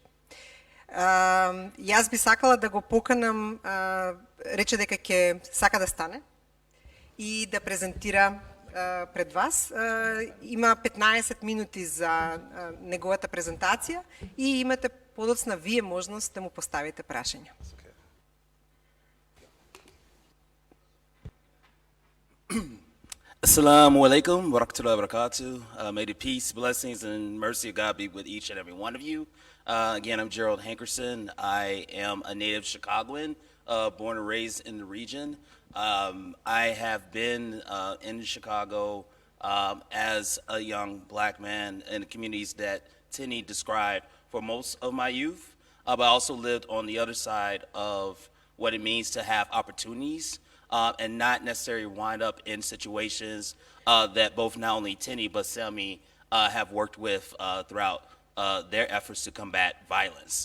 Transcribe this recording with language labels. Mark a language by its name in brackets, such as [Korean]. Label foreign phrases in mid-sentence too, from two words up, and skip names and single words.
[Macedonian] Јас би сакала да го поканам, рече дека ќе сака да стане и да презентира пред вас. Има 15 минути за неговата презентација и имате подоцна вие можност да му поставите прашања. [Arabic] السلام عليكم ورحمة الله وبركاته. [English] May the peace, blessings, and mercy of God be with each and every one of you. Again, I'm Gerald Hankerson. I am a native Chicagoan born and raised in the region. I have been in Chicago as a young black man in the communities that Tinny described for most of my youth, but I also lived on the other side of what it means to have opportunities and not necessarily wind up in situations that both not only Tinny but Selmy have worked with throughout their efforts to combat violence.